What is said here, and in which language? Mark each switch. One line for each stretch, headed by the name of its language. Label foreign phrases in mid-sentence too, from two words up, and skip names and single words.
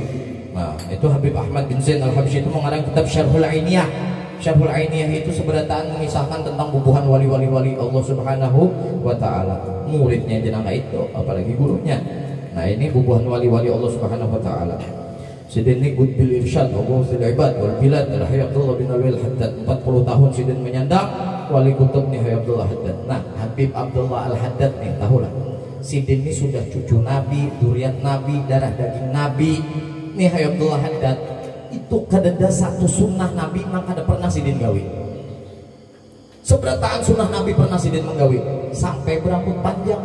Banjar: Nah, itu Habib Ahmad bin Zain Al-Habsyi itu mengarang kitab Syarhul Ainiyah. Syarhul Ainiyah itu seberataan mengisahkan tentang bubuhan wali-wali Allah
Arabic: Subhanahu wa taala.
Banjar: Muridnya jenaka itu, apalagi gurunya. Nah, ini bubuhan wali-wali Allah
Arabic: Subhanahu wa taala.
Banjar: Sidin ini
Arabic: good bil irsyad wa ghawthil ibad wal bilad
Banjar: Al-Hayy Abdullah bin Alwi Al-Haddad. 40 tahun Sidin menyandang wali kutub nih Hayy Abdullah Haddad. Nah, Habib Abdullah Al-Haddad nih, tahulah. Sidin ini sudah cucu Nabi, duriat Nabi, darah daging Nabi. Nih Hayy Abdullah Haddad itu kadeda satu sunnah Nabi maka ada pernah Sidin gawi. Seberataan sunnah Nabi pernah Sidin menggawi sampai berambut panjang.